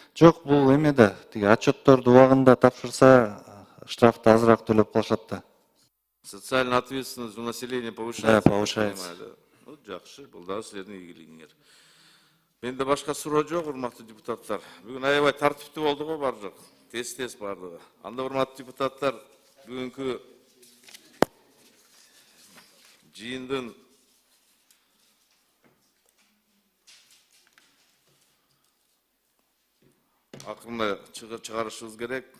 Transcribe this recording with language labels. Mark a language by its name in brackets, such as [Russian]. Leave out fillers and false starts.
[Kyrgyz] Жок, бул эме да, тиги отчетторду убагында тапшырса, штрафты азыраак төлөп калышат да. [Russian] Социальная ответственность у населения повышается. Да, повышается. [Kyrgyz] Ну, жакшы, бул дагы силердин ийгилигиңер. Менде башка суроо жок, урматтуу депутаттар. Бүгүн аябай тартиптүү болду го, бар жок. Тез бардыгы. Анда урматтуу депутаттар, бүгүнкү жыйындын акырына чыгарышыбыз керек.